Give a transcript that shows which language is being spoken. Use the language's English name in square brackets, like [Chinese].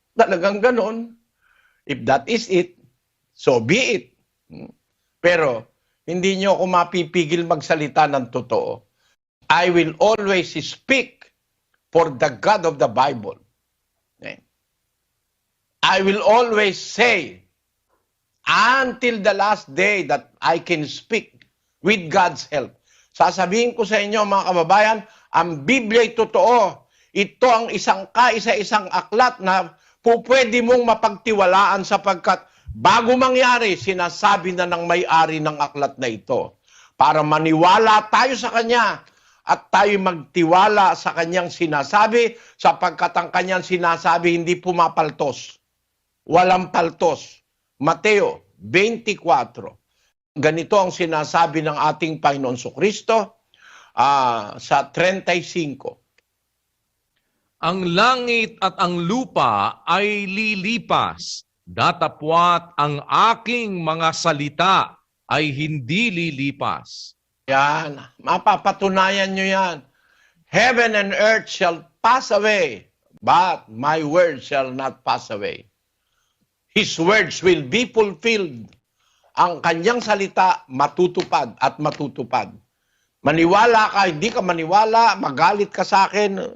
[Filipino] Talagang ganon. [English] If that is it, so be it. [Filipino] Pero, hindi nyo ako mapipigil magsalita ng totoo. [English] I will always speak for the God of the Bible. I will always say, until the last day that I can speak with God's help. [Filipino] Sasabihin ko sa inyo mga kababayan, ang Biblia ay totoo. ito ang isang kaisa-isang aklat na pwede mong mapagtiwalaan sapagkat bago mangyari, sinasabi na ng may-ari ng aklat na ito para maniwala tayo sa kanya at tayo magtiwala sa kanyang sinasabi sapagkat ang kanyang sinasabi hindi pumapaltos. Walang paltos. Mateo 24. Ganito ang sinasabi ng ating Panginoon Kristo sa 35. Ang langit at ang lupa ay lilipas, datapwat ang aking mga salita ay hindi lilipas. Yan, mapapatunayan nyo yan. [English] Heaven and earth shall pass away, but my word shall not pass away. His words will be fulfilled. [Filipino] Ang kanyang salita matutupad at matutupad. Maniwala ka, hindi ka maniwala, magalit ka sa akin.